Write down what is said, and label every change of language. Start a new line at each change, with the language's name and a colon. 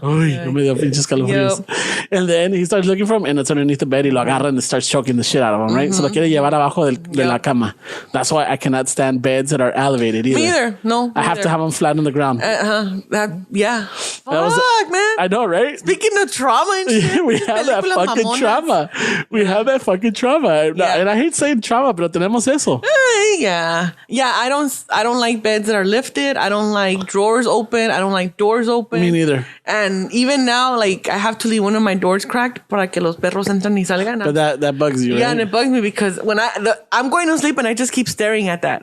Spanish: Uy, no me dio pinches calofríos.
English: And then he starts looking for him, and it's underneath the bed,
Spanish: y lo agarra
English: and starts choking the shit out of him, right? So
Spanish: lo quiere llevar abajo de la cama.
English: That's why I cannot stand beds that are elevated either. Me either. No. I have to have them flat on the ground. Yeah. Fuck, man. I know, right? Speaking of trauma and shit. We have that fucking trauma. We have that fucking trauma. Yeah. And I hate saying trauma,
Spanish: pero tenemos eso.
English: Yeah. Yeah, I don't like beds that are lifted. I don't like drawers open. I don't like doors open. Me neither. And even now, like, I have to leave one of my doors cracked
Spanish: para que los perros entran y salgan.
English: But that bugs you, right? Yeah, and it bugs me because when I'm going to sleep and I just keep staring at that.